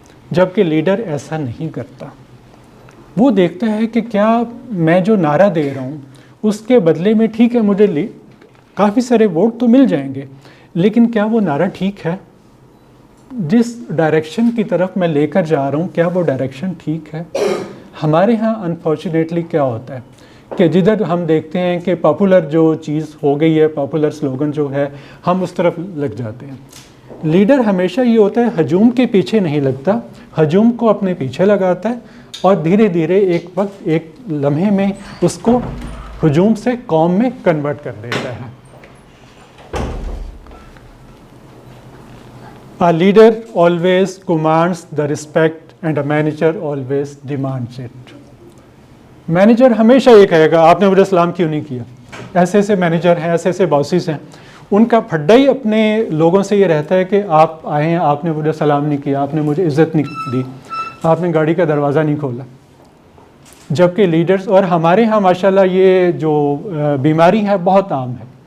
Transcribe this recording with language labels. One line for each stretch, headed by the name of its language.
Urdu: جبکہ لیڈر ایسا نہیں کرتا. وہ دیکھتا ہے کہ کیا میں جو نعرہ دے رہا ہوں اس کے بدلے میں ٹھیک ہے مجھے کافی سارے ووٹ تو مل جائیں گے، لیکن کیا وہ نعرہ ٹھیک ہے؟ جس ڈائریکشن کی طرف میں لے کر جا رہا ہوں کیا وہ ڈائریکشن ٹھیک ہے؟ ہمارے ہاں انفارچونیٹلی کیا ہوتا ہے کہ جدھر ہم دیکھتے ہیں کہ پاپولر جو چیز ہو گئی ہے، پاپولر سلوگن جو ہے، ہم اس طرف لگ جاتے ہیں. لیڈر ہمیشہ یہ ہوتا ہے ہجوم کے پیچھے نہیں لگتا، ہجوم کو اپنے پیچھے لگاتا ہے اور دھیرے دھیرے ایک وقت ایک لمحے میں اس کو ہجوم سے قوم میں کنورٹ کر دیتا ہے.
English: A leader always commands the respect and a manager always demands it.
Urdu: Manager ہمیشہ یہ کہے گا آپ نے مجھے سلام کیوں نہیں کیا. ایسے ایسے مینیجر ہیں، ایسے ایسے باسز ہیں، ان کا پھڈا ہی اپنے لوگوں سے یہ رہتا ہے کہ آپ آئے ہیں، آپ نے مجھے سلام نہیں کیا، آپ نے مجھے عزت نہیں دی، آپ نے گاڑی کا دروازہ نہیں کھولا. جبکہ لیڈرز، اور ہمارے ہاں ماشاءاللہ یہ جو بیماری ہے بہت عام ہے.